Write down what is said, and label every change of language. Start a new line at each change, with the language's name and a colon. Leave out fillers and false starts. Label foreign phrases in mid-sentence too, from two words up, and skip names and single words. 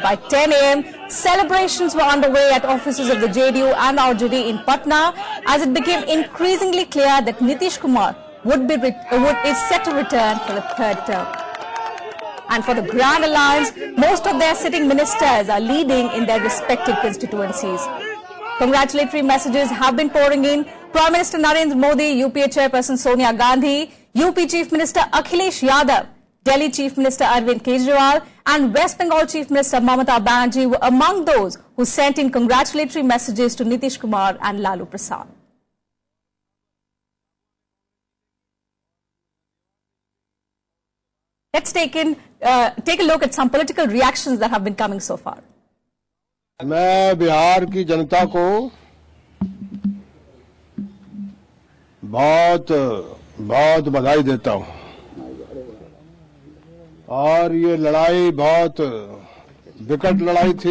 English: By 10 a.m., celebrations were underway at offices of the JDU and RJD in Patna as it became increasingly clear that Nitish Kumar is set to return for the third term. And for the Grand Alliance, most of their sitting ministers are leading in their respective constituencies. Congratulatory messages have been pouring in. Prime Minister Narendra Modi, UPA Chairperson Sonia Gandhi, UP Chief Minister Akhilesh Yadav, Delhi Chief Minister Arvind Kejriwal and West Bengal Chief Minister Mamata Banerjee were among those who sent in congratulatory messages to Nitish Kumar and Lalu Prasad. Let's take a look at some political reactions that have been coming so far.
Hindi: मैं बिहार की जनता को बहुत बधाई देता हूं और ये लड़ाई बहुत विकट लड़ाई थी।